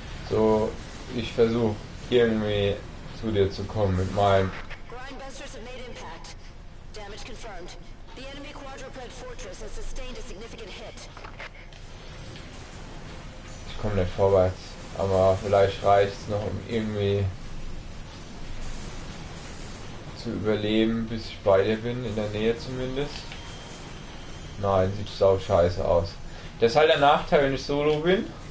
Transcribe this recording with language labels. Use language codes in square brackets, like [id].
[de] So, ich versuche irgendwie zu dir zu kommen mit meinem. [en] Grindbusters have made impact. Damage confirmed. The enemy quadruped fortress has sustained a significant hit. [de] Ich komme nicht vorwärts, aber vielleicht reicht es noch, um irgendwie zu überleben, bis ich bei dir bin, in der Nähe zumindest. Nein, sieht sau scheiße aus. Das ist halt der Nachteil, wenn ich solo bin.